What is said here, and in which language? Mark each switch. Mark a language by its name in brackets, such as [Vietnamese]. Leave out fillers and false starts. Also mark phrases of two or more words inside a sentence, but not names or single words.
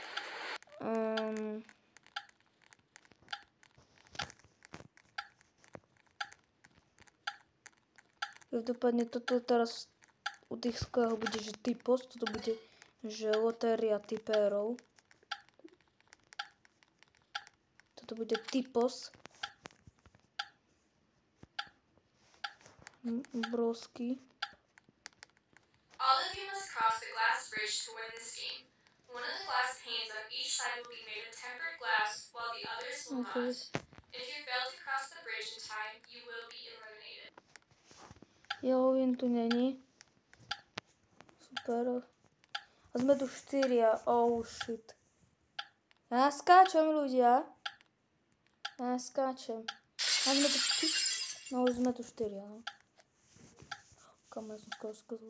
[Slovak] Každopádne toto teraz u tých sklách bude, že typos, toto bude, že lotéria typérov. Toto bude typos. Brosky. [English] All of you must cross the glass bridge to win this game. One of the glass panes on each side will be made of tempered glass, while the others will not. If you fail to cross the bridge in time, you will be eliminated. [Czech] Jo, jen tu není. Super. [Slovak] A sme tu 4. [English] Oh shit. [Slovak] Ja skáčem, ľudia. Ja skáčem. A sme tu 4. No už sme tu 4, no. Kam ja som skoro skazil.